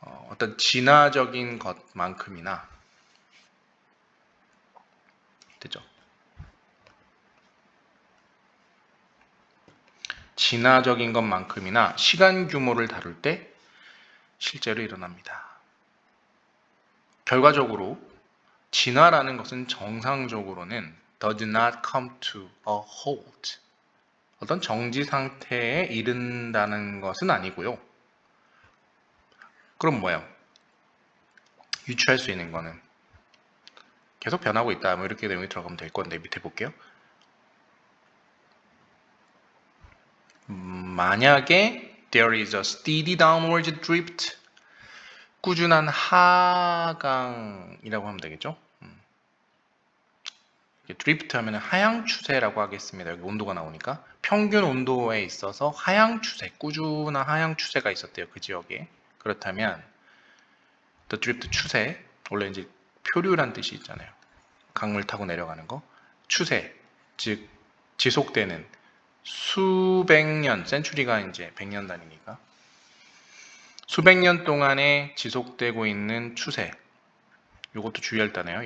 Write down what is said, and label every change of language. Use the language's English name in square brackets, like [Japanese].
[Korean] 어떤 진화적인 것만큼이나 되죠. 진화적인 것만큼이나 시간 규모를 다룰 때 실제로 일어납니다. 결과적으로 진화라는 것은 정상적으로는 [English] does not come to a halt. [Korean] 어떤 정지 상태에 이른다는 것은 아니고요. 그럼 뭐예요? 유추할 수 있는 거는 계속 변하고 있다. 뭐 이렇게 내용이 들어가면 될 건데 밑에 볼게요. 만약에 [English] there is a steady downward drift [Korean] 꾸준한 하강이라고 하면 되겠죠. 드리프트 하면 하향 추세라고 하겠습니다. 여기 온도가 나오니까 평균 온도에 있어서 하향 추세, 꾸준한 하향 추세가 있었대요. 그 지역에. 그렇다면 the drift 추세, 원래 이제 표류란 뜻이 있잖아요. 강물 타고 내려가는 거. 추세, 즉 지속되는 수백 년, 센츄리가 이제 100년 단위니까 수백 년 동안에 지속되고 있는 추세. 이것도 주의할 단어예요.